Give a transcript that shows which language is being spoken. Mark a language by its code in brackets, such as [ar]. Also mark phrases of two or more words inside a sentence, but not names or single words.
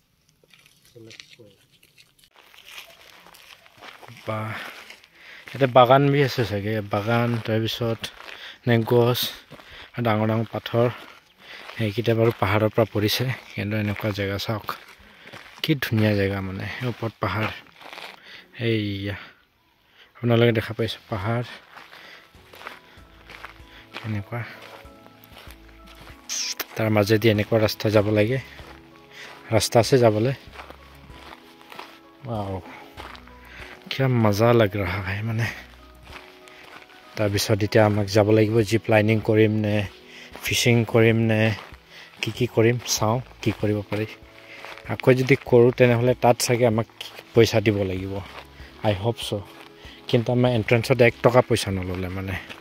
[as] বা এটা বাগান বি আছে চাগে বাগান তাৰপিছত নে গছ ডাঙৰ ডাঙৰ পাথৰ সেইকেইটা বাৰু পাহাৰৰ পৰা পৰিছে কিন্তু এনেকুৱা জেগা চাওক কি ধুনীয়া জেগা মানে ওপৰত পাহাৰ এইয়া আপোনালোকে দেখা পাইছে পাহাৰ এনেকুৱা তাৰ মাজেদি এনেকুৱা ৰাস্তা যাব লাগে [hi] रास्ता से जाबले वाओ क्या मजा लग रहा है [as] माने তাৰপিছত এতিয়া আমাক যাব লাগিব জিপ লাইনিং কৰিম নে ফিশিং কৰিম নে কি কৰিম চাও কি কৰিব পাৰি আকৌ যদি কৰো তেনেহলে তাত চাগে আমাক পইচা দিব লাগিব [en] I hope so [as] কিন্তু আমাৰ এন্ট্ৰেন্সত 1 টকা পইচা নললে মানে